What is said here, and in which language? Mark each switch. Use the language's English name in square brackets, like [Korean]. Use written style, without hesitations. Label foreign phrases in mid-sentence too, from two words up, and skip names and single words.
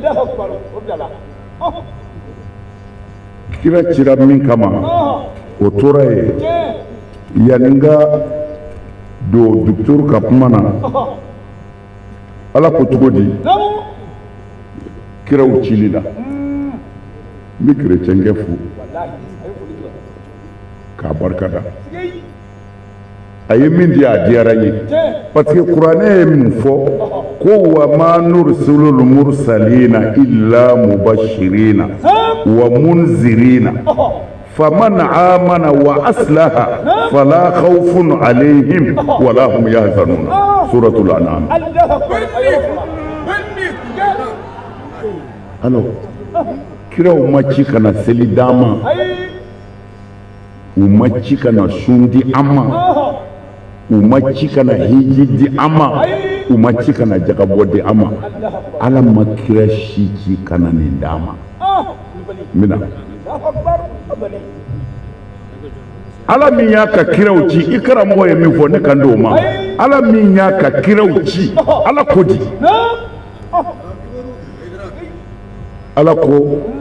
[Bambara] kira cira min kama o tora yen yanni n ka don docteur ka kuma na ala ko cogo di kiraw cili la n bɛ kerecɛnkɛ fo k'a barikada a ye min di a diyara n ye [French] parce que [Bambara] kuranɛ ye min fɔ ko [Arabic] وما نرسل المرسلين إلا مبشرين ومنذرين فمن آمن وأصلح فلا خوف عليهم ولا هم يحزنون سورة الأنعام. [Bambara] Alors kiraw ma ci kana seli dama u ma ci kana sundi amma u ma ci kana hiji di amma u ma ci kana jagabo di amma ala ma kira shi ci kana ni dama mina ala min y'a ka kiraw ci i karamɔgɔ ye min fɔ ne kan d'o ma ala min y'a ka kiraw ci ala ko di ala ko